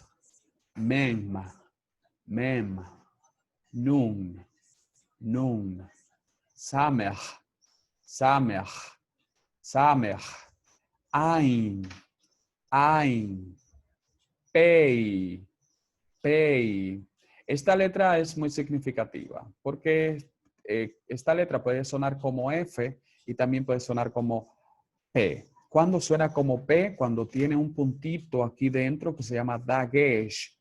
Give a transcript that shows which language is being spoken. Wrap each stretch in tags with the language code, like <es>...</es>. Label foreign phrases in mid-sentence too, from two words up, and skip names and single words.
<he>Mem. Mem. Nun. Nun. Samech. Samech. Samech. Ain. Ain. Pei. Pei.</he> <es>Esta letra es muy significativa porque esta letra puede sonar como F y también puede sonar como P. ¿Cuándo suena como P? Cuando tiene un puntito aquí dentro que se llama dagesh.</es>